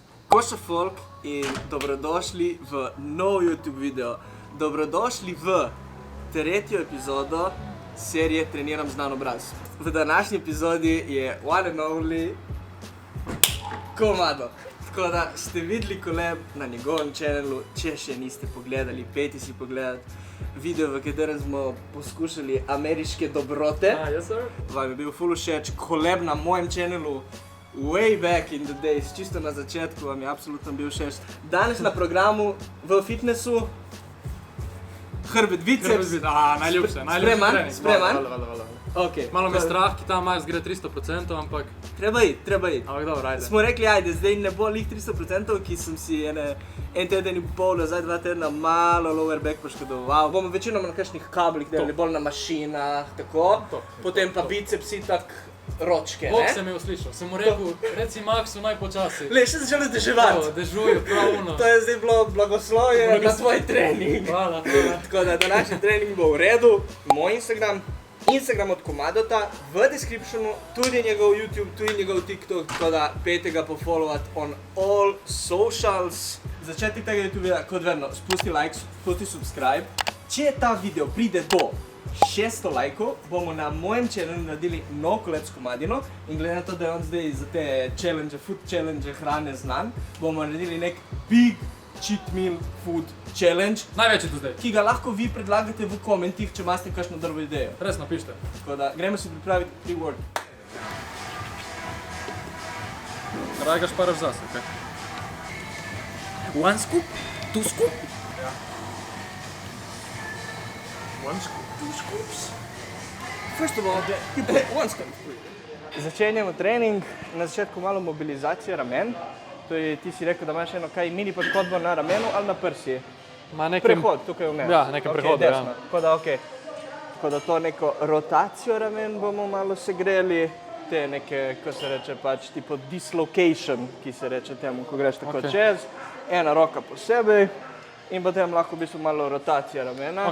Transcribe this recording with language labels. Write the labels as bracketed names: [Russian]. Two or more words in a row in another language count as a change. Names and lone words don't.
[Slovenian] Koša folk in dobrodošli v nov YouTube video. Dobrodošli v tretjo epizodo serije Treniram znan obraz. V današnji epizodi je [English] one and only [Slovenian] Komado. Tako da ste videli koleb na njegovem channelu, če še niste pogledali, pejte si pogledati video, v katerem smo poskušali ameriške dobrote. [English] Yes, sir. [Slovenian] Vam je bil ful všeč, koleb na mojem channelu [English] way back in the days, [Slovenian] čisto na začetku vam je absolutno bil všeč. Danes na programu v fitnessu hrbet, biceps. Najljubše. Spreman? Okay. Malo me strah, ki tam Mars gre 300%, ampak... Treba iti. Ampak dobro, ajde. Smo rekli, ajde, zdaj ne bo lih 300%, ki sem si en teden in pol, zdaj 2 tedna malo [English] lower back [Slovenian] poškodoval. Bomo večinoma na kakšnih kablih delali, bolj na mašinah, tako. Potem pa bicepsi tak ročke, ne? Bog sem je uslišal, sem mu rekel, reci Maxu najpočasi. Le, še začelo deževati. Dežuje, pravno. To je zdaj bilo blagoslovje na tvoj trening. Hvala. Tako da današnji trening bo v redu. Moj Instagram od Komadota, v descriptionu, tudi njegov YouTube, tudi njegov TikTok, tako da pejte ga pofollowat [English] on all socials. [Slovenian] Začetek tega YouTubea, kot vedno, spusti like, spusti subscribe. Če ta video pride do 600 lajkov, bomo na mojem channelu naredili nov koleb s Komadino in glede na to, da je on zdaj za te [English] challenge, food challenge [Slovenian] hrane znan, bomo naredili nek [English] big cheat meal food challenge, [Slovenian] Največji do zdaj. ki ga lahko vi predlagate v komentih, če imate kakšno drugo idejo. Res napište. Tako da, gremo si pripraviti pre-work. Raj ga šparaš zase, okej? [English] One scoop, two scoop. One scoop. Two scoops. First of all, one scoop. [Slovenian] Začenjamo trening, na začetku malo mobilizacije ramen. To je, ti si rekel, da imaš eno kaj mini podhodbo na ramenu ali na prsi. Prehod, tukaj vmes. Ja, nekaj prehoda, ja. Tako da to neko rotacijo ramen bomo malo segreli, te neke, ko se reče pač, tipo dislocation, ki se reče temu, ko greš tako čez, ena roka posebej in potem lahko v bistvu malo rotacija ramena.